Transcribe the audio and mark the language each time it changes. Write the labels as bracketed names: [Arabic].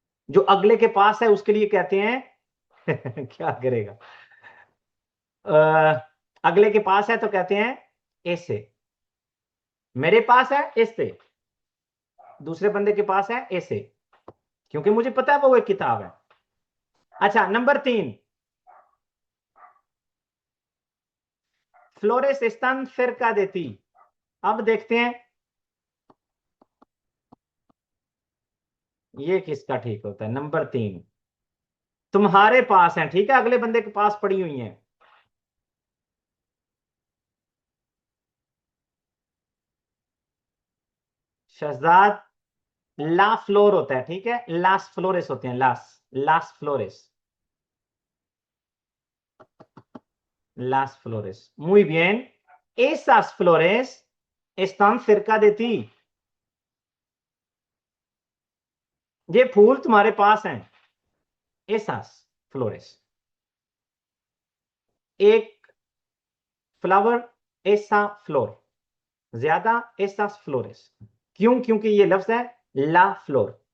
[Hindi] जो अगले के पास है उसके लिए कहते हैं क्या करेगा? अगले के पास है तो कहते हैं ऐसे। मेरे पास है ऐसे, दूसरे बंदे के पास है ऐसे, क्योंकि मुझे पता है वो एक किताब है। अच्छा, number 3, [Spanish] फ्लोरेस están cerca de ti। [Hindi] अब देखते हैं ये किसका ठीक होता है। नंबर 3 तुम्हारे पास है, ठीक है, अगले बंदे के पास पड़ी हुई है। शहजाद, ला फ्लोर होता है, ठीक है, लास फ्लोरेस होते हैं, लास लास फ्लोरेस, लास Flores. [Spanish] muy bien, esas flores están cerca de ti। [Hindi] ये फूल तुम्हारे पास हैं, [Spanish] esas flores। [Hindi] एक फ्लावर, ऐसा फ्लोर, ज्यादा [Spanish] esas flores। [Hindi] क्यों? क्योंकि ये लफ्ज है ला फ्लोर।